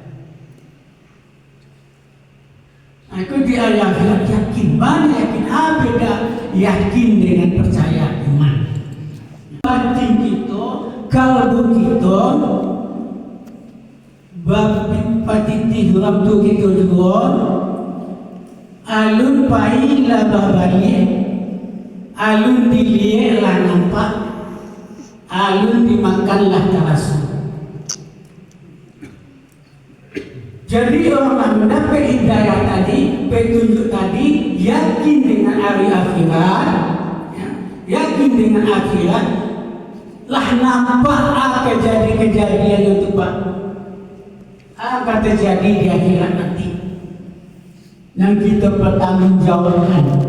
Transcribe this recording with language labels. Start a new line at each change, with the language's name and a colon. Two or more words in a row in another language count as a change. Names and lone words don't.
Indonesian: Aku di hari akhirat yakin, banyak yakin. Beda yakin dengan percaya iman.
Minangkabau: Batin kita, kalbu kita, batiti dalam tu kita juga, alun pai lah babalik, alun dilihat lah nampak, alun dimakanlah terasa.
Indonesian: Jadi orang mendapat hidayah tadi, petunjuk tadi, yakin dengan hari akhirat, ya, yakin dengan akhirat, lah nampak apa kejadian itu Pak, apa terjadi di akhirat nanti, yang kita bertanggungjawabkan.